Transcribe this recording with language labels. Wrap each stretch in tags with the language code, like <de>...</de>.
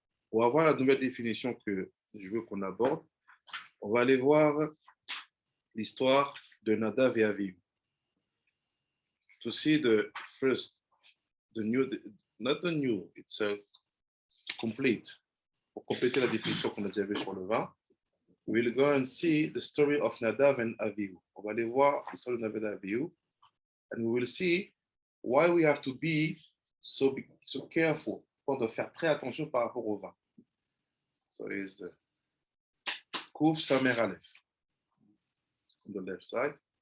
<fr>On va voir la nouvelle définition que je veux qu'on aborde. On va aller voir l'histoire de Nadav et Avihu.</fr> <en>To see the first, the new, not the new, it's a complete.</en> <fr>Pour compléter la définition qu'on a déjà vue sur le vin,</fr> <en>we'll go and see the story of Nadav and Avihu.</en> <fr>On va aller voir l'histoire de Nadav et Avihu,</fr> <en>and we will see why we have to be so careful,</en> <fr>pour de faire très attention par rapport au vin.</fr> <en>So it's the Kouf Samer Aleph on the left side.</en>